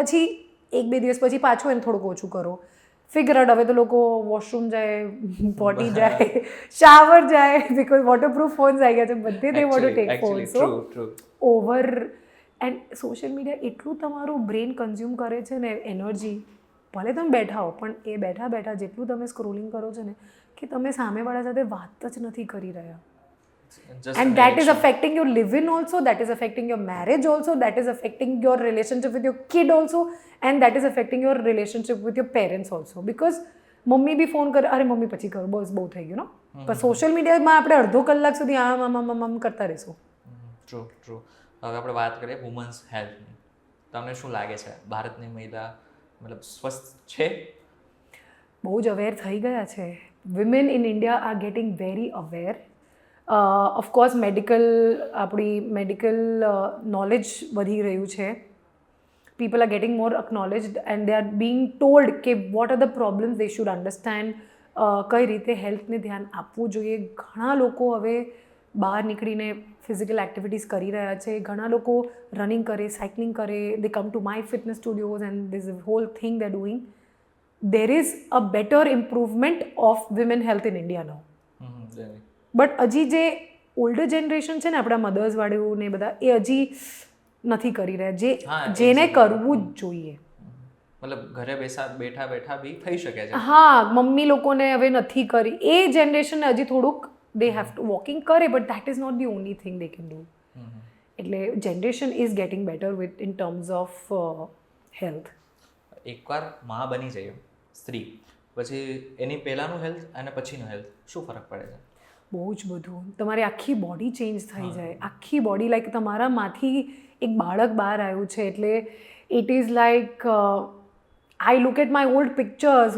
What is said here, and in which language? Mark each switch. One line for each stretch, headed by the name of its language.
Gujarati: પછી 1-2 દિવસ પછી પાછું એને થોડુંક ઓછું કરો. ફિગર આઉટ, હવે તો લોકો વોશરૂમ જાય, પોટી જાય, શાવર જાય, બિકોઝ વોટરપ્રૂફ ફોન્સ આવી ગયા છે બધે,
English: They want to take phones.
Gujarati: So over and social media એટલું તમારું બ્રેન કન્ઝ્યુમ કરે છે ને એનર્જી, ભલે તમે બેઠા હો પણ એ બેઠા બેઠા જેટલું તમે સ્ક્રોલિંગ કરો છો ને, કે તમે સામેવાળા સાથે વાત જ નથી કરી રહ્યા.
English: And that is affecting your live-in also, that is affecting your marriage also, that is affecting your relationship with your kid also, and that is affecting your relationship with your parents also.
Gujarati: Because mummy B phone કરે, અરે mummy પછી કરું, બસ બહુ થઈ ગયું. પણ social મીડિયામાં આપણે અડધો કલાક સુધી આમ કરતા રહીશું. ટ્રુ. હવે આપણે વાત કરીએ વુમન્સ હેલ્થની. તમને શું લાગે છે, ભારતની મહિલા મતલબ સ્વસ્થ છે? બહુ જ અવેર થઈ ગયા છે.
English: Women in India are getting very aware.
Gujarati: Of course આપણી મેડિકલ નોલેજ વધી રહ્યું છે,
English: people are getting more acknowledged and they are being told કે what are the problems they should understand,
Gujarati: કઈ રીતે હેલ્થને ધ્યાન આપવું જોઈએ. ઘણા લોકો હવે બહાર નીકળીને ફિઝિકલ એક્ટિવિટીઝ કરી રહ્યા છે. ઘણા લોકો રનિંગ કરે, સાયકલિંગ કરે,
English: They come to my fitness studios and this whole thing they doing. There is a better improvement of women health in India now.
Gujarati: But હજી જે ઓલ્ડર જનરેશન છે ને, આપણા મધર્સવાળું ને બધા, એ હજી નથી કરી રહ્યા, જેને કરવું જ જોઈએ. મતલબ ઘરે બેઠા બેઠા બી થઈ શકે છે. હા, મમ્મી લોકોને હવે નથી કરી. એ જનરેશનને હજી થોડુંક
English: they have to walking કરે, but that is not the only thing they can do. એટલે generation is getting better with in terms of health.
Gujarati: એકવાર માં બની જાય સ્ત્રી, પછી એની પહેલાનું હેલ્થ અને પછીનું હેલ્થ શું ફરક પડે છે? બહુ જ બધું. તમારી આખી બોડી ચેન્જ થઈ જાય. આખી બોડી, લાઈક તમારામાંથી એક બાળક બહાર આવ્યું છે એટલે
English: It is like I look at my old pictures.